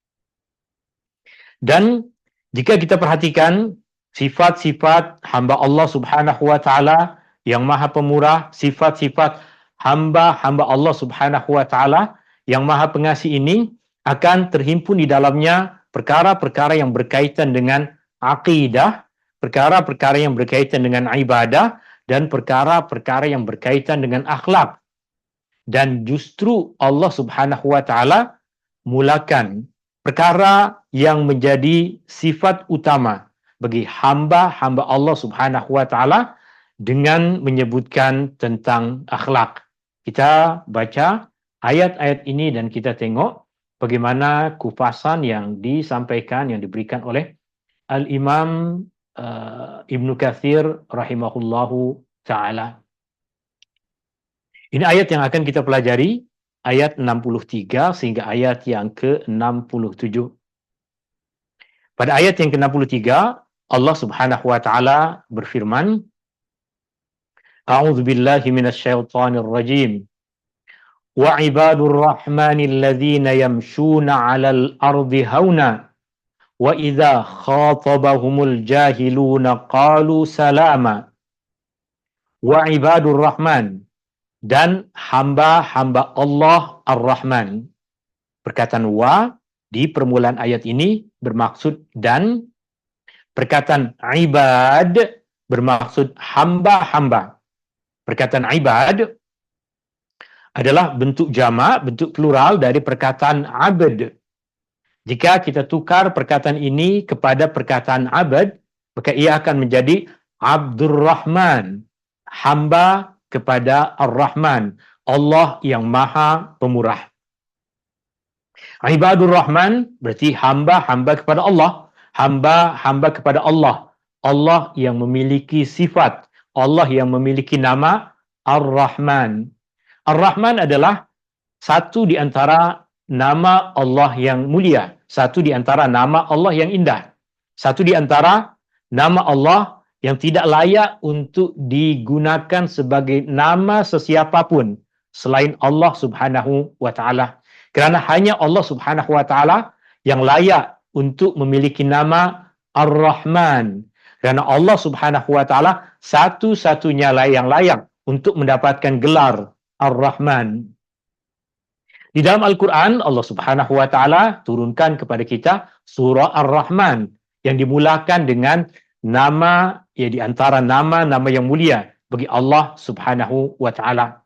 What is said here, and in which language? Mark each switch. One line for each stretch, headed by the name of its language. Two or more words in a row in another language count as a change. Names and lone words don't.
Malay: Dan jika kita perhatikan sifat-sifat hamba Allah
Arabic: سبحانه وتعالى
Malay: yang Maha Pemurah, sifat-sifat hamba-hamba Allah
Arabic: سبحانه وتعالى
Malay: yang Maha Pengasih ini akan terhimpun di dalamnya perkara-perkara yang berkaitan dengan akidah, perkara-perkara yang berkaitan dengan ibadah, dan perkara-perkara yang berkaitan dengan akhlak. Dan justru Allah
Arabic: سبحانه وتعالى
Malay: mulakan perkara yang menjadi sifat utama bagi hamba-hamba Allah
Arabic: سبحانه وتعالى
Malay: dengan menyebutkan tentang akhlak. Kita baca ayat-ayat ini dan kita tengok bagaimana kupasan yang disampaikan, yang diberikan oleh Al-Imam Ibnu Katsir
Arabic: رحمه الله تعالى.
Malay: Ini ayat yang akan kita pelajari, ayat 63 sehingga ayat yang ke-67. Pada ayat yang ke-63, Allah
Arabic: سبحانه وتعالى
Malay: berfirman,
Arabic: أعوذ بالله من الشيطان الرجيم. وعباد الرحمن الذين يمشون على الأرض هونا وإذا خاطبهم الجاهلون قالوا سلاما. وعباد الرحمن,
Malay: dan hamba-hamba Allah Ar-Rahman. Perkataan wa di permulaan ayat ini bermaksud dan, perkataan ibad bermaksud hamba-hamba. Perkataan ibad adalah bentuk jamak, bentuk plural dari perkataan abd. Jika kita tukar perkataan ini kepada perkataan abd, maka ia akan menjadi Abdurrahman, hamba kepada Ar-Rahman, Allah yang Maha Pemurah.
Arabic: عباد الرحمن
Malay: berarti hamba-hamba kepada Allah, hamba-hamba kepada Allah, Allah yang memiliki sifat, Allah yang memiliki nama Ar-Rahman. Ar-Rahman adalah satu di antara nama Allah yang mulia, satu di antara nama Allah yang indah, satu di antara nama Allah yang tidak layak untuk digunakan sebagai nama sesiapapun selain Allah
Arabic: سبحانه وتعالى.
Malay: Kerana hanya Allah
Arabic: سبحانه وتعالى
Malay: yang layak untuk memiliki nama Ar-Rahman. Kerana Allah
Arabic: سبحانه وتعالى
Malay: satu-satunya yang layak untuk mendapatkan gelar Ar-Rahman. Di dalam Al-Quran, Allah
Arabic: سبحانه وتعالى
Malay: turunkan kepada kita surah Ar-Rahman yang dimulakan dengan nama, ya, di antara nama-nama yang mulia bagi Allah
Arabic: سبحانه وتعالى.